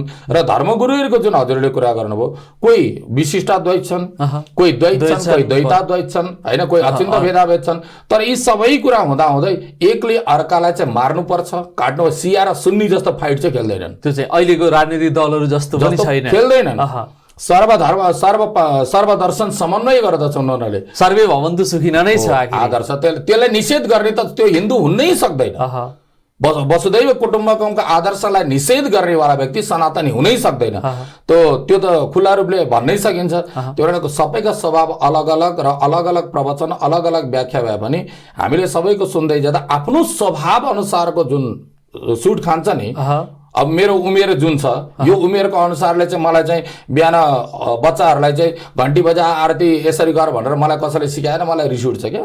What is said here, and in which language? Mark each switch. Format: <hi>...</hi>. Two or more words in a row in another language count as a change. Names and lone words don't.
<ne>र धर्मगुरुहरूको जुन हजुरले कुरा गर्नुभयो, कोही विशिष्टाद्वैत छन्, कोही द्वैत छन्, कोही द्वैताद्वैत छन् हैन, कोही अचिन्त्य भेदाभेद छन्। तर यी सबै कुरा हुँदाहुँदै एकले अर्कालाई चाहिँ मार्नुपर्छ, काट्नु, सिया र सुन्नी जस्तो फाइट चाहिँ खेल्दैनन्। त्यो चाहिँ अहिलेको राजनीतिक दलहरू जस्तो पनि छैन, खेल्दैनन्। सर्वधर्म सर्वदर्शन समन्वय गर्दछ उनीहरूले,</ne> <sa>सर्वे भवन्तु सुखिन</sa> <ne>नै छ आदर्श। त्यसलाई निषेध गर्ने त त्यो हिन्दू हुनै सक्दैन। वसुदैव कुटुम्बकमका आदर्शलाई निषेध गर्नेवाला व्यक्ति सनातनी हुनै सक्दैन। त्यो त खुला रूपले भन्नै सकिन्छ। त्यो भनेको सबैका स्वभाव अलग अलग र अलग अलग प्रवचन अलग अलग व्याख्या भए पनि हामीले सबैको सुन्दै जाँदा आफ्नो स्वभाव अनुसारको जुन सुट खान्छ नि, अब मेरो उमेर जुन छ, यो उमेरको अनुसारले चाहिँ मलाई चाहिँ बिहान बच्चाहरूलाई चाहिँ घन्टी बजा आरती यसरी गर भनेर मलाई कसैले सिकाएन, मलाई रिस उठ्छ क्या।</ne>